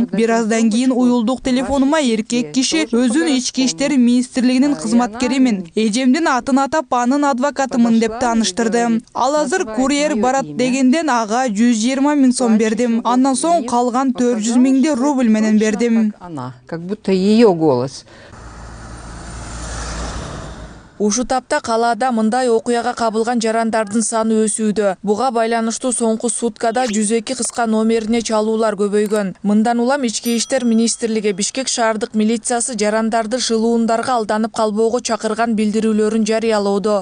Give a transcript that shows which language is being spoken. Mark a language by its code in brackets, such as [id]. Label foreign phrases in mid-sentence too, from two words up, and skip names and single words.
[ky] Бир аздан кийин уюлдук телефонума эркек киши өзүн ички иштер министрлигинин кызматкеримин, эжемдин атын атап анын адвокатымын деп тааныштырды. Ал азыр курьер барат дегенден ага 120 000 сом бердим. Андан соң калган 400 000 рубль менен бердим. [ru] Как будто ее голос. [ky] Ушу тапта калаада мындай окуяга кабылган жарандардын саны өсүүдө. Буга байланыштуу соңку суткада 102 кыска номерине чалуулар көбөйгөн. Мындан улам Ички иштер министрлиги Бишкек шаардык милициясы жарандарды шылуундарга алданып калбоого чакырган билдирүүлөрүн жарыялоодо.